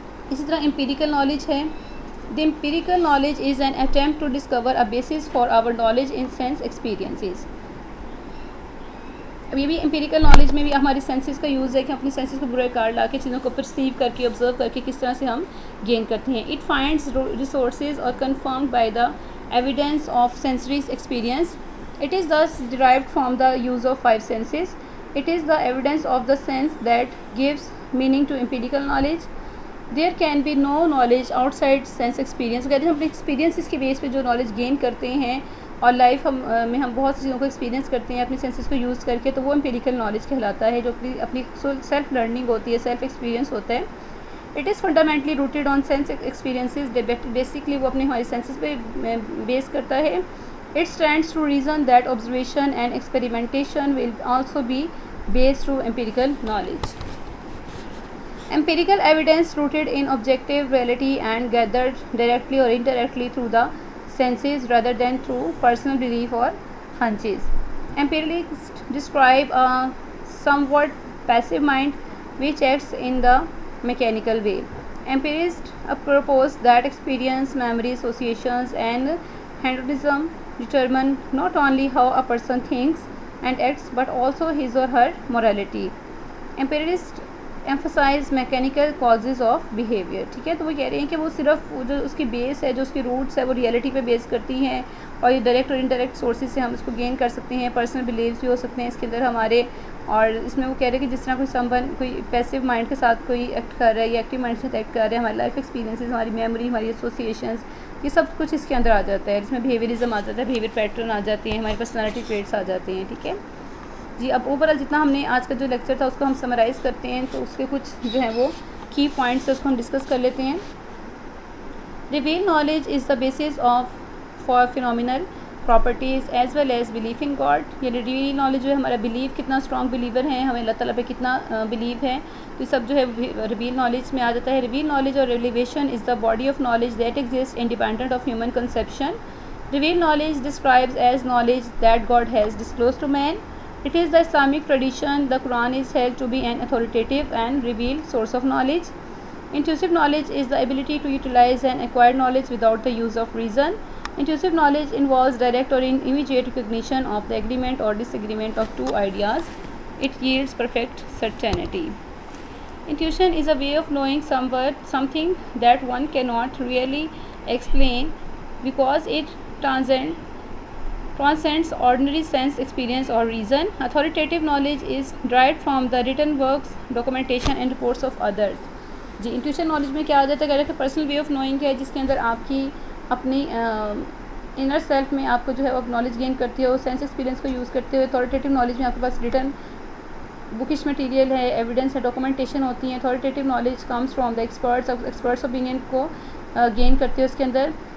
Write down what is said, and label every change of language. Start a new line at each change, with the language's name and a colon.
Urdu: اسی طرح empirical knowledge ہے.
English: The empirical knowledge is an attempt to discover a basis for our knowledge in sense experiences.
Urdu: اب یہ بھی امپیریکل نالج میں بھی ہماری سینسز کا یوز ہے کہ ہم اپنی سینسز کو برے کار لا کے چیزوں کو پرسیو کر کے, آبزرو کر کے کس طرح سے ہم گین کرتے ہیں.
English: It finds resources اور confirmed by the evidence of sensory experience. It is thus derived from the use of five senses. It is the evidence of the sense that gives meaning to empirical knowledge. There can be no knowledge outside sense experience.
Urdu: کہتے ہیں ہم اپنے experience کے بیس پہ جو knowledge gain کرتے ہیں اور لائف میں ہم بہت سی چیزوں کو ایکسپیرینس کرتے ہیں اپنی سینسز کو یوز کر کے, تو وہ امپیریکل نالج کہلاتا ہے, جو اپنی سیلف لرننگ ہوتی ہے, سیلف ایکسپیرینس ہوتا ہے.
English: It is fundamentally rooted on sense experiences.
Urdu: Basically وہ اپنی ہماری سینسز پہ بیس کرتا ہے.
English: It stands to reason that observation and experimentation will also be based to empirical knowledge. Empirical evidence rooted in objective reality and gathered directly or indirectly through the senses rather than through personal belief or hunches. Empiricists describe a somewhat passive mind which acts in the mechanical way. Empiricists propose that experience, memory, associations, and hedonism determine not only how a person thinks and acts but also his or her morality. Empiricists emphasize mechanical causes of behavior.
Urdu: ٹھیک ہے. تو وہ کہہ رہے ہیں کہ وہ صرف جو اس کی بیس ہے, جو اس کی روٹس ہے, وہ ریئلٹی پہ بیس کرتی ہیں اور یہ ڈائریکٹ اور انڈائریکٹ سورسز سے ہم اس کو گین کر سکتے ہیں. پرسنل بلیوز بھی ہو سکتے ہیں اس کے اندر ہمارے, اور اس میں وہ کہہ رہے ہیں کہ جس طرح کوئی پیسیو مائنڈ کے ساتھ کوئی ایکٹ کر رہا ہے یا ایکٹیو مائنڈ کے ساتھ ایکٹ کر رہا ہے, ہماری لائف ایکسپیرینسز, ہماری میموری, ہماری ایسوسیشنز, یہ سب کچھ اس کے اندر آ جاتا ہے. جس میں بیہیویئرزم آ جاتا ہے, بیہیویئر پیٹرن آ جاتے ہیں, ہماری پرسنالٹی ٹریٹس آ جاتے ہیں. ٹھیک ہے جی. اب اوور آل جتنا ہم نے آج کا جو لیکچر تھا اس کو ہم سمرائز کرتے ہیں, تو اس کے کچھ جو ہیں وہ کی پوائنٹس اس کو ہم ڈسکس کر لیتے ہیں.
English: Reveal knowledge is the basis of for phenomenal properties as well as belief in God.
Urdu: یعنی ریویل نالج جو ہے ہمارا بلیف, کتنا اسٹرانگ بلیور ہیں, ہمیں اللہ تعالیٰ پہ کتنا بلیو ہے, تو یہ سب جو ہے ریویل نالج میں آ جاتا ہے.
English: Reveal knowledge or revelation is the body of knowledge that exist independent of human conception. Reveal knowledge describes as knowledge that God has disclosed to man. It is the Islamic tradition. The Quran is held to be an authoritative and revealed source of knowledge. Intuitive knowledge is the ability to utilize and acquire knowledge without the use of reason. Intuitive knowledge involves direct or immediate recognition of the agreement or disagreement of two ideas. It yields perfect certainty. Intuition is a way of knowing something that one cannot really explain because it transcends ordinary sense, experience, or reason. Authoritative knowledge is derived from the written works, documentation, and reports of others.
Urdu: جی intuition knowledge میں کیا آ جاتا ہے کہ personal way of knowing ہے جس کے اندر آپ کی اپنی انر سیلف میں آپ کو جو ہے وہ نالج گین کرتی ہو سینس ایکسپیرینس کو یوز کرتے ہوئے. اتھارٹیٹیو نالج میں آپ کے پاس ریٹن بکش مٹیریل ہے, ایویڈنس ہے, ڈاکومنٹیشن ہوتی ہیں.
English: authoritative knowledge comes from the experts opinion
Urdu: کو گین کرتے ہو اس کے اندر.